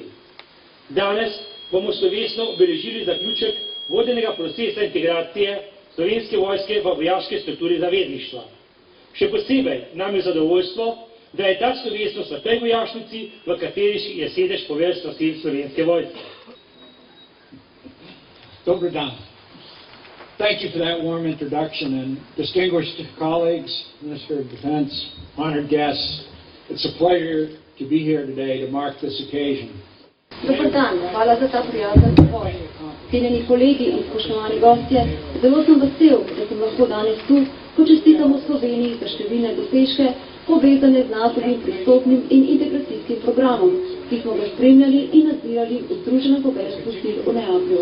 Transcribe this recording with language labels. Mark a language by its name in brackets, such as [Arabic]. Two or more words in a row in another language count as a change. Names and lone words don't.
[Slovenian] Danes bomo slovesno obeležili zaključek vodenega procesa integracije Slovenske vojske v vojaške strukture zavezništva. Še posebej nam je zadovoljstvo, da je ta slovesnost v tej vojašnici, v kateri je sedež poveljstva sil Slovenske vojske. Dober dan. [English] Thank you for that warm introduction, and distinguished colleagues, Minister of Defense, honored guests, it's a pleasure to be here today to mark this occasion. [Croatian] Dobar dan, [Slovenian] hvala za ta prijazen uvod. Cenjeni kolegi in spoštovani gostje, zelo sem vesel, da sem lahko danes tu, ko čestitamo Sloveniji za številne dosežke, povezane z NATO-vim pristopnim in integracijskim programom, ki smo ga spremljali in nadzirali v Združenem poveljstvu sil v Neaplju.